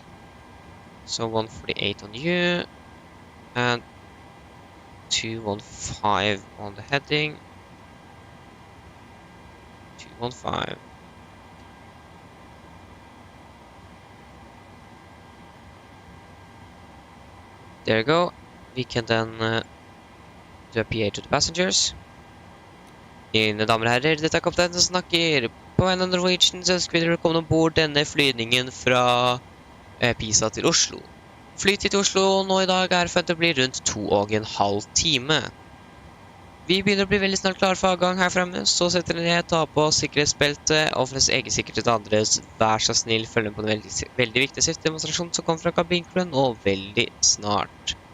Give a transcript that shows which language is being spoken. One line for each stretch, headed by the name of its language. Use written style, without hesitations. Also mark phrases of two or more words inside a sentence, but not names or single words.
English: So 148 on you, and 215 on the heading. 215. There you go. We can then do a PA to the passengers.
Norwegian: Mine damer og herrer, dette er kapteinen som snakker. På vegne av Norwegian så ønsker vi dere velkommen ombord denne flygningen fra Pisa til Oslo. Flytid til Oslo nå i dag er forventet å bli rundt 2,5 timer. Vi begynner å bli veldig snart klar for avgang her fremme, så setter dere ned, ta på sikkerhetsbeltet, og for deres egen sikkerhet til andres, vær så snill, følg med på den veldig viktige safety-demonstrasjonen som kommer fra kabinkronen, og veldig snart.